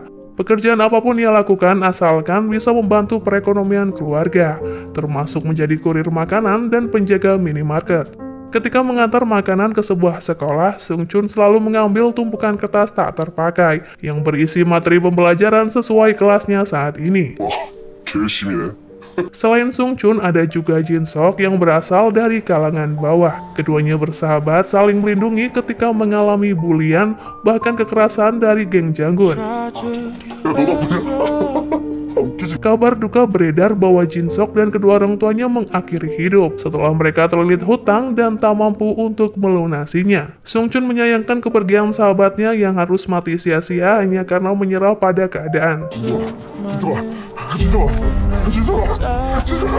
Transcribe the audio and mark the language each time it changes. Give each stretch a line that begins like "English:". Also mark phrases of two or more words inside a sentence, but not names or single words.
Indonesian: Pekerjaan apapun ia lakukan asalkan bisa membantu perekonomian keluarga, termasuk menjadi kurir makanan dan penjaga minimarket. Ketika mengantar makanan ke sebuah sekolah, Sung Chun selalu mengambil tumpukan kertas tak terpakai yang berisi materi pembelajaran sesuai kelasnya saat ini.
Korean: 와, 개열심히네.
Indonesian: Selain Sung Chun, ada juga Jin Sok yang berasal dari kalangan bawah. Keduanya bersahabat, saling melindungi ketika mengalami bulian, bahkan kekerasan dari geng Janggun.
Korean: 야, 너 나쁘냐? 웃기지.
Indonesian: Kabar duka beredar bahwa Jin Sok dan kedua orang tuanya mengakhiri hidup setelah mereka terlilit hutang dan tak mampu untuk melunasinya. Sung Chun menyayangkan kepergian sahabatnya yang harus mati sia-sia hanya karena menyerah pada keadaan.
Korean: 진서가.